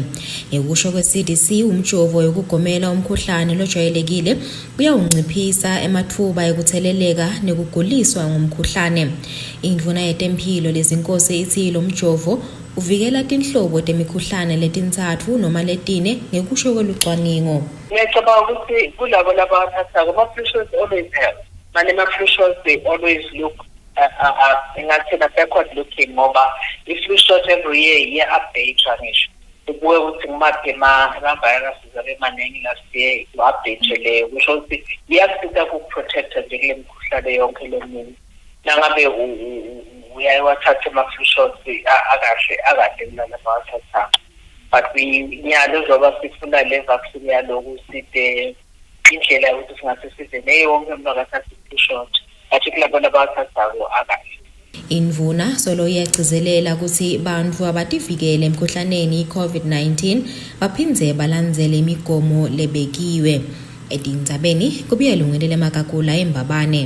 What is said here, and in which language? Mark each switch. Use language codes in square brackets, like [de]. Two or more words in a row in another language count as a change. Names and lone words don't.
[ss] Ngekusho kwe-CDC umjovo yokugomela umkhuhlane lojwayelekile uyawunciphisa emathuba ekutheleleka nekuguliswa ngumkhuhlane. Indvuna yetempilo lezinkosi ithi lo mjovo uvikela tinhlobo temikhuhlane letintsatfu noma letine ngekusho kwelucwaningo. Ngiyacabanga ukuthi kulabo labathathako [en] ama-flu shots always help. Ama-flu shots they always look ingathina backward looking ngoba i-flu shot every year update ngisho. [ss] Kubuye ukuthi ngimaphi ama-viruses abemaningi [en] last year [ss] u-update leyo kusho ukuthi iyasiza ukuprotecta nje kule mikhuhlane yonke leminye. Nangabe uyayawathatha [en] ama-flu shots [ss] akahle kulala bawathatha. But nyalo zoba sifuna le vaccine yaloku side indlela yokuthi singase size neyonke umuntu akathatha [en] i-flu shot. [ss] Athi kulabo labathathako akahle. Indvuna solo iyagcizelela ukuthi bantfu abativikele emkhuhlaneni i-COVID-19 baphindze balandzele imigomo lebekiwe. Etindzabeni kubuye lungelele Makakula eMbabane.